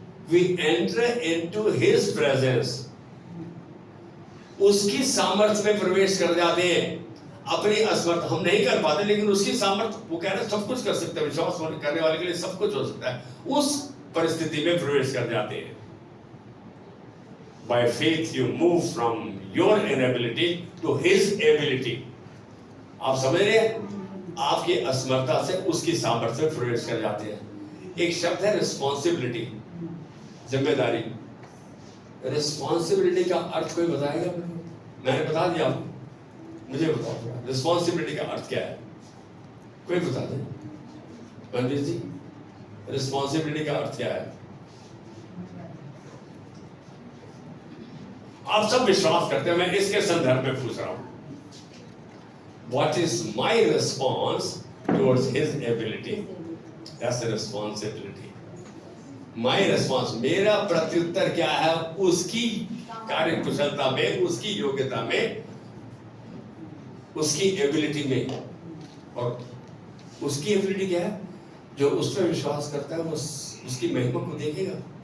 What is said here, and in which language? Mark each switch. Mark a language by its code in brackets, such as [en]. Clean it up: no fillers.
[en] We enter into His presence, [hi] उसकी सामर्थ्य में प्रवेश कर जाते हैं। अपनी असमर्थ हम नहीं कर पाते, लेकिन उसकी सामर्थ्य, वो कह रहे हैं सब कुछ कर सकते हैं, विश्वास करने वाले के लिए सब कुछ हो सकता है, उस परिस्थिति में प्रवेश कर जाते हैं। [en] By faith you move from your inability to His ability। [hi] आप समझ रहे हैं? आपकी असमर्थता से उसकी सामर्थ्य में प्रवेश कर जाते हैं। एक शब्द है रिस्पॉन्सिबिलिटी, जिम्मेदारी। रिस्पॉन्सिबिलिटी का अर्थ कोई बताएगा? मैंने बता दिया आपको, मुझे बताओ रिस्पॉन्सिबिलिटी का अर्थ क्या है? कोई बता दे। मनवीर जी, रिस्पॉन्सिबिलिटी का अर्थ क्या है? आप सब विश्वास करते हैं, मैं इसके संदर्भ में पूछ रहा हूं। [en] What is my response towards His ability? That's the responsibility. My response, [hi] मेरा प्रत्युत्तर क्या है उसकी कार्य कुशलता में, उसकी योग्यता में, उसकी एबिलिटी में। और उसकी एबिलिटी क्या है? जो उस पर विश्वास करता है वो उसकी महिमा को देखेगा।